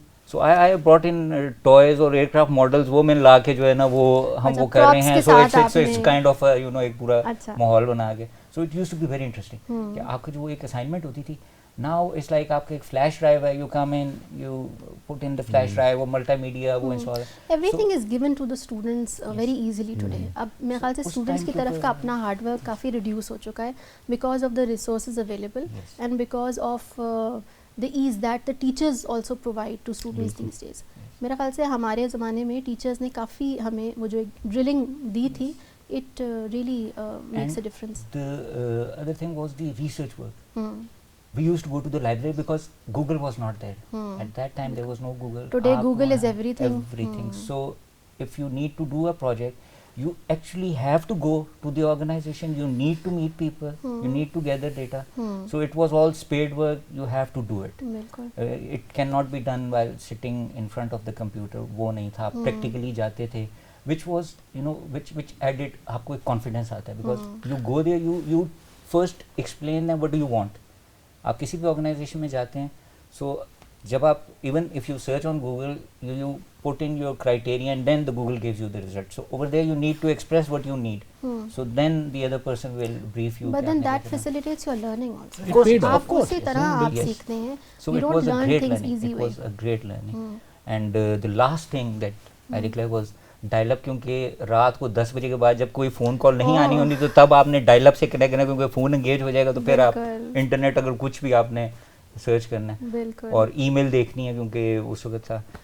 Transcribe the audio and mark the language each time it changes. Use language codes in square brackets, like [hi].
[en] so I brought in toys اور aircraft models, [ur] وہ میں لا کے جو ہے نا وہ ہم وہ کر رہے ہیں, [en] so it's kind of you know [ur] ایک پورا ماحول بنا کے. [en] so it used to be very interesting [ur] کہ آپ کا جو ایک اسائنمنٹ ہوتی تھی, [en] now it's like [ur] آپ کا ایک فلیش ڈرائیو ہے, [en] You come in, you put in the flash drive, وہ multimedia وہ install, everything is given to the students very easily today. [ur] اب میرے خیال سے اسٹوڈنٹس کی طرف کا اپنا ہارڈ ورک کافی ریڈیوس ہو چکا ہے [en] Because of the resources available and because of the ease that the teachers also provide to students these days. [ur] میرا خیال سے ہمارے زمانے میں ٹیچرز نے کافی ہمیں وہ جو ایک ڈرلنگ دی تھی, [en] it really makes a difference. The other thing was the research work. We used to go to the library because Google was not there. At that time there was no Google. Today Google is everything. So if you need to do a project, you actually have to go to the organization, you need to meet people, you need to gather data. So it was all spade work, you have to do it. It cannot be done while sitting in front of the computer. [ur] وہ نہیں تھا, [en] practically [ur] جاتے تھے, [en] which was you know which added [ur] آپ کو ایک [en] confidence [ur] آتا ہے, [en] because you go there, you first explain them what do you want. [ur] آپ کسی بھی [en] organization [ur] میں جاتے ہیں, [en] so جب آپ even if you search on Google, you put in your criteria and then the Google gives you the result. So over there you need to express what you need. So then the other person will brief you. But then that facilitates your learning also. [ur] آپ اسی طرح آپ سیکھتے ہیں. [en] So it was a great learning. It was a great learning. And the last thing that I declare was [ur] dial up, کیونکہ رات کو 10 بجے کے بعد جب کوئی فون کال نہیں آنی ہونی تو تب آپ نے ڈائل اپ سے کنیکٹ کرنا, کیونکہ فون انگیج ہو جائے گا تو پھر آپ انٹرنیٹ اگر کچھ بھی آپ نے سرچ کرنا ہے, اور ای میل دیکھنی ہے کیونکہ اس وقت تھا.